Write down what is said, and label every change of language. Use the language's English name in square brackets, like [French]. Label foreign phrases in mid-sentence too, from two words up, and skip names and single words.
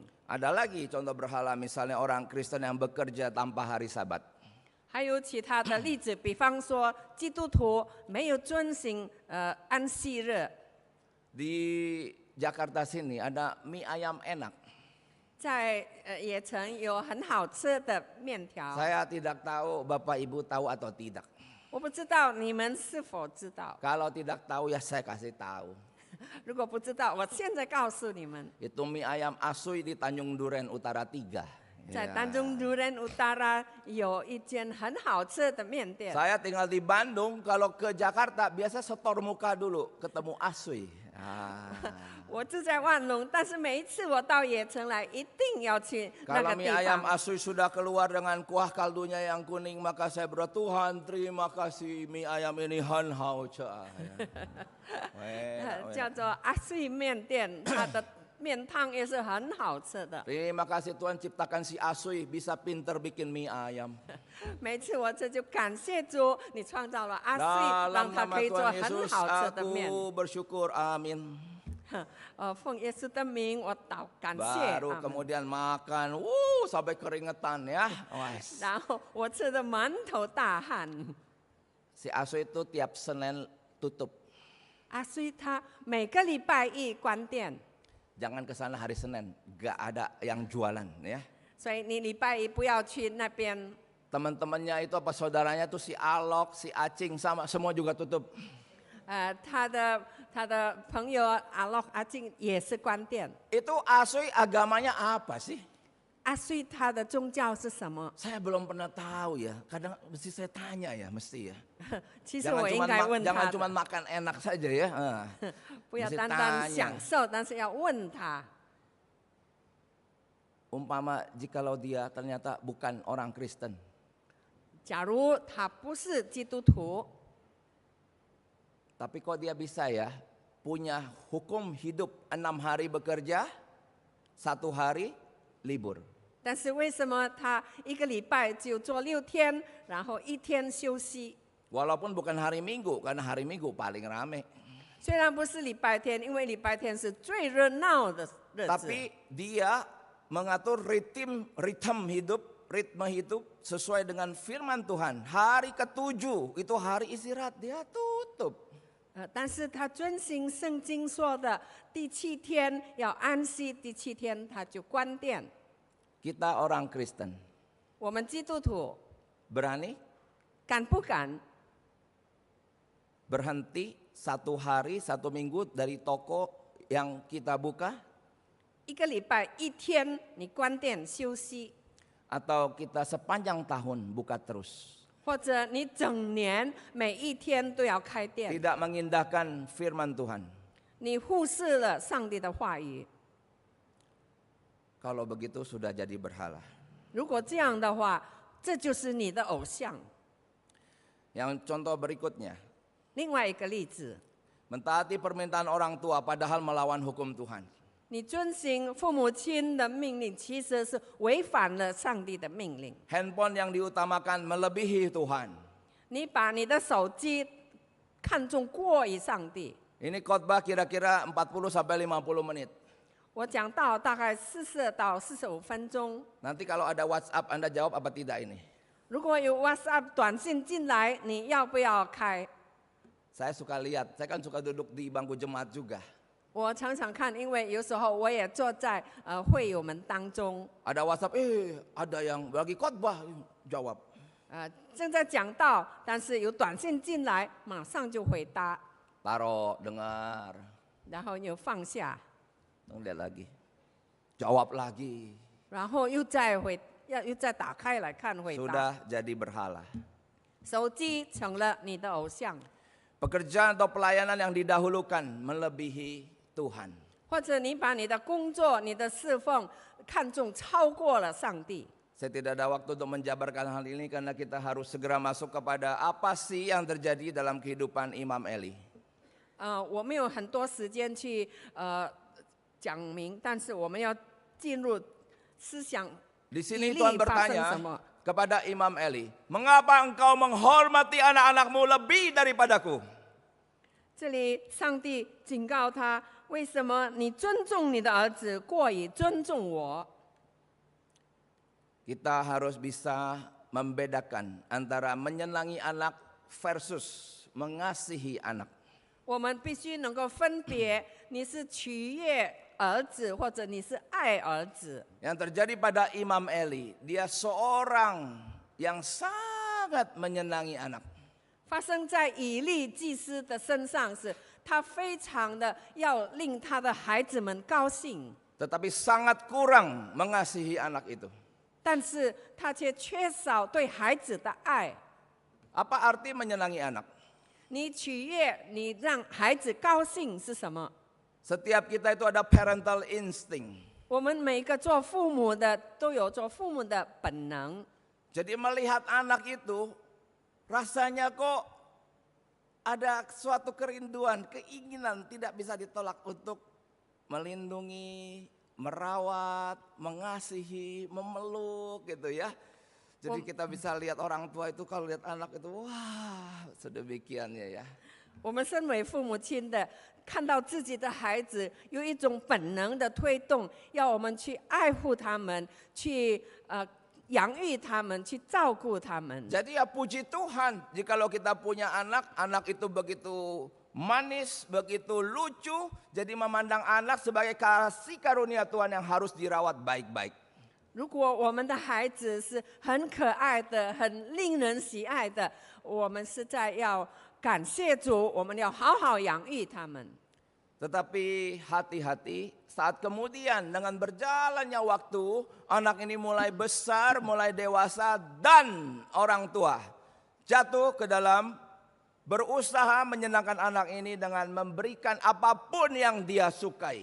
[Indonesian] Ada lagi contoh berhala, misalnya orang Kristen yang bekerja tanpa hari Sabat. [Chinese] 还有其他的例子，比方说基督徒没有遵行安息日。 [Indonesian] Di Jakarta sini ada mie ayam enak. [Chinese] 在也城有很好吃的面条， [Indonesian] Saya tidak tahu Bapak Ibu tahu atau tidak. [Chinese] 我不知道你们是否知道。 [Indonesian] Kalau tidak tahu ya saya kasih tahu. [Chinese] 如果不知道，我现在告诉你们， [Indonesian] Itu mie ayam Asui di Tanjung Duren Utara 3. [Chinese] 在 [Indonesian] Ya. [Chinese] 丹中都人 Utara 有一间很好吃的面店。 [Indonesian] Saya tinggal di Bandung, kalau ke Jakarta biasa setor muka dulu ketemu Asui. [Chinese] 我住在万隆，但是每一次我到野城来，一定要去那 [Indonesian] Kalau [Chinese] 个 [Indonesian] mie [Chinese] 地 [Indonesian] ayam [Chinese] 方。 [Indonesian] Asui sudah keluar dengan kuah kaldunya yang kuning, maka saya berdoa, Tuhan terima kasih mie ayam ini [Chinese] 很好吃. 叫做阿穗面店，它的面汤也是很好吃的。 [Indonesian] Terima kasih Tuhan ciptakan si Asui bisa pinter bikin mie ayam. [Chinese] 每次我这就感谢主，你创造了阿穗， [Indonesian] Dalam [Chinese] 让他 [Indonesian] nama [Chinese] 可以做 [Indonesian] Tuhan [Chinese] 很 [Indonesian] Yesus [Chinese] 好吃的面。 [Indonesian] aku bersyukur, amin. [Chinese] 奉耶稣的名，我感谢。 [Indonesian] Baru [Chinese] 阿门 [Indonesian] kemudian makan, sampai keringetan ya. Wes. [Chinese] 然后我吃的满头大汗。 [Indonesian] Si Asui itu tiap Senin tutup. [Chinese] 阿穗他每个礼拜一关店， [Indonesian] Jangan ke sana hari Senin, gak ada yang jualan ya. [Chinese] 所以你礼拜一不要去那边。 [Indonesian] Teman-temannya itu apa saudaranya tuh si Alok, si Acing sama semua juga tutup. [Chinese] 他的朋友阿洛阿静也是关店。 [Indonesian] Itu Asui agamanya apa sih? [Chinese] 阿穗他的宗教是什么？ [Indonesian] Saya belum pernah tahu ya. Kadang mesti saya tanya ya, mesti ya. [Chinese] 其实我应该问 [Indonesian] Jangan [Chinese] 他 [Indonesian] cuma [Chinese] 的， [Indonesian] makan enak saja ya. [Chinese] 不要 [Indonesian] mesti [Chinese] 单单 [Indonesian] tanya. [Chinese] 享受，但是要问他。 [Indonesian] Umpama jikalau dia ternyata bukan orang Kristen. [Chinese] 假如他不是基督徒， [Indonesian] Tapi kok dia bisa ya punya hukum hidup 6 hari bekerja, 1 hari libur. [Chinese] 但是为什么他一个礼拜只做6天，然后1天休息？ [Indonesian] Walaupun bukan hari Minggu, karena hari Minggu paling rame. [Chinese] 虽然不是礼拜天，因为礼拜天是最热闹的日子。 [Indonesian] Tapi dia mengatur ritme hidup sesuai dengan firman Tuhan. Hari ke-7 itu hari istirahat, dia tutup. [Chinese] 但是他遵行圣经说的，第7天要安息，第7天他就关店。 [Indonesian] Kita orang Kristen [Chinese] 我们基督徒 [Indonesian] berani [Chinese] 敢不敢 [Indonesian] berhenti 1 hari 1 minggu dari toko yang kita buka? [Chinese] 一个礼拜一天你关店休息， [Indonesian] atau kita sepanjang tahun buka terus. [Chinese] 或者你整年每一天都要开店， [Indonesian] Tidak mengindahkan firman Tuhan. [Chinese] 你忽视了上帝的话语。 [Indonesian] Kalau begitu sudah jadi berhala. [Chinese] 如果这样的话，这就是你的偶像。 [Indonesian] Yang contoh berikutnya, [Chinese] 另外一个例子， [Indonesian] mentaati permintaan orang tua padahal melawan hukum Tuhan. [Chinese] 你遵行父母亲的命令，其实是违反了上帝的命令。 [Indonesian] Handphone yang diutamakan melebihi Tuhan. [Chinese] 你把你的手机看重过于上帝。 [Indonesian] Ini khotbah kira-kira 40 sampai 50 menit. [Chinese] 我讲到大概40到45分钟。 [Indonesian] Nanti kalau ada WhatsApp Anda jawab apa tidak ini? [Chinese] 如果有 WhatsApp 短信进来，你要不要开？ [Indonesian] Saya suka lihat, saya kan suka duduk di bangku jemaat juga. [Chinese] 我常常看，因为有时候我也坐在会友们当中， [Indonesian] Ada WhatsApp, ada yang lagi khotbah, jawab. [Chinese] 正在讲道，但是有短信进来，马上就回答， [Indonesian] Taruh, dengar, [Chinese] 然后又放下， [Indonesian] lihat lagi, jawab lagi. [Chinese] 然后又再打开来看回答。 [Indonesian] Sudah jadi berhala. [Chinese] 手机成了你的偶像， [Indonesian] Pekerjaan atau pelayanan yang didahulukan melebihi Tuhan. [Chinese] 或者你把你的工作、你的侍奉看重超过了上帝。 [Indonesian] Saya tidak ada waktu untuk menjabarkan hal ini karena kita harus segera masuk kepada apa sih yang terjadi dalam kehidupan Imam Eli. [Chinese] 我没有很多时间去讲明，但是我们要进入思想 [Indonesian] Di sini [Chinese] 以 [Indonesian] Tuhan [Chinese] 利发生什 [Indonesian] bertanya [Chinese] 么。 [Indonesian] kepada Imam Eli, mengapa engkau menghormati anak-anakmu lebih daripadaku? [Chinese] 这里上帝警告他，为什么你尊重你的儿子过于尊重我？ [Indonesian] Kita harus bisa membedakan antara menyenangi anak versus mengasihi anak. [Chinese] 我们必须能够分别，你是取悦儿子，或者你是爱儿子。 [Indonesian] Yang terjadi pada Imam Eli, dia seorang yang sangat menyenangi anak. [Chinese] 发生在以利祭司的身上是，他非常的要令他的孩子们高兴， [Indonesian] Tetapi sangat kurang mengasihi anak itu. [Chinese] 但是他却缺少对孩子的爱。 [Indonesian] Apa arti menyenangi anak? [Chinese] 你取悦，你让孩子高兴是什么？ [Indonesian] Setiap kita itu ada [English] parental instinct. [Chinese] 我们每个做父母的都有做父母的本能。 [Indonesian] Jadi melihat anak itu, rasanya kok ada suatu kerinduan, keinginan tidak bisa ditolak untuk melindungi, merawat, mengasihi, memeluk gitu ya. Jadi kita bisa lihat orang tua itu kalau lihat anak itu, wah sedemikiannya ya. [Chinese] 我们身为父母亲的，看到自己的孩子有一种本能的推动，要我们去爱护他们，去养育他们，去照顾他们。 [Indonesian] Jadi ya puji Tuhan, jikalau kita punya anak, anak itu begitu manis, begitu lucu, jadi memandang anak sebagai kasih karunia Tuhan yang harus dirawat baik-baik. [Chinese] 如果我们的孩子是很可爱的、很令人喜爱的，我们实在要感谢主，我们要好好养育他们。 [Indonesian] Tetapi hati-hati saat kemudian dengan berjalannya waktu, anak ini mulai besar, mulai dewasa dan orang tua jatuh ke dalam berusaha menyenangkan anak ini dengan memberikan apapun yang dia sukai.